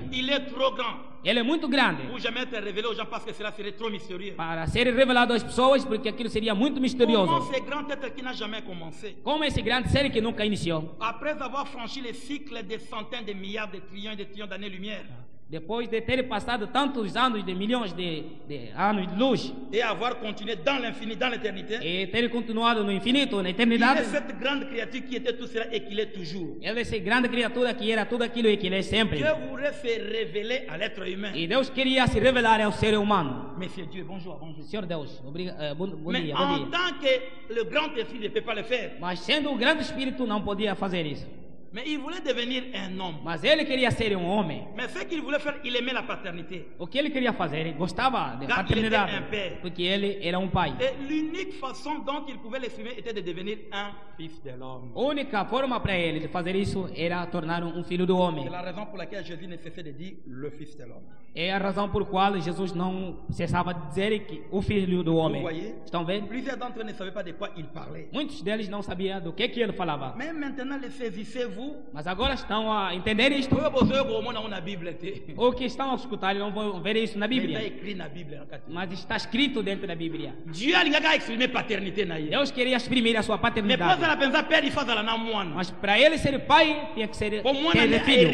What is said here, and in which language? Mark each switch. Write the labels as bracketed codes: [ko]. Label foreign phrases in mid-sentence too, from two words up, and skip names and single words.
[pt] Ele é muito grande para ser revelado às pessoas, porque aquilo seria muito misterioso. Como esse grande ser que nunca iniciou, depois de ter passado tantos anos, de milhões de anos de luz, [fr] et avoir continué dans l'infini, dans l'éternité, [pt] e ter continuado no infinito, na eternidade, [fr] il est cette grande créature qui était tout cela et qui l'est toujours. [pt] Ele é essa grande criatura que era tudo aquilo e que ele é sempre. [fr] Dieu voulait se révéler à l'être humain. [pt] E Deus queria se revelar ao ser humano. [fr] Monsieur Dieu, bonjour, bonjour. [pt] Senhor Deus, bom dia, [fr] Mais en tant que le grand esprit ne peut pas le faire. [pt] Mas sendo o grande espírito não podia fazer isso. [fr] Mais il voulait devenir un homme. [pt] Mas ele queria ser um homem. [fr] Mais ce qu'il voulait faire, il aimait la paternité. [pt] O que ele queria fazer, ele gostava da paternidade, porque ele era um pai. [fr] Et l'unique façon dont il pouvait l'exprimer était de devenir un fils de l'homme. [pt] A única forma para ele de fazer isso era tornar um filho do homem. [fr] C'est la raison pour laquelle Jésus ne cessait de dire le fils de l'homme. [pt] É a razão por qual Jesus não cessava de dizer que o filho do homem. Estão vendo? [fr] Plusieurs d'entre eux ne savaient pas de quoi il parlait. [pt] Muitos deles não sabiam do que ele falava. [fr] Mais maintenant le saisissez-vous? [pt] Mas agora estão a entender isto. Ou que estão a escutar e não vão ver isso na Bíblia. Mas está escrito dentro da Bíblia. Deus queria exprimir a sua paternidade. Mas para ele ser pai, tinha que ser filho.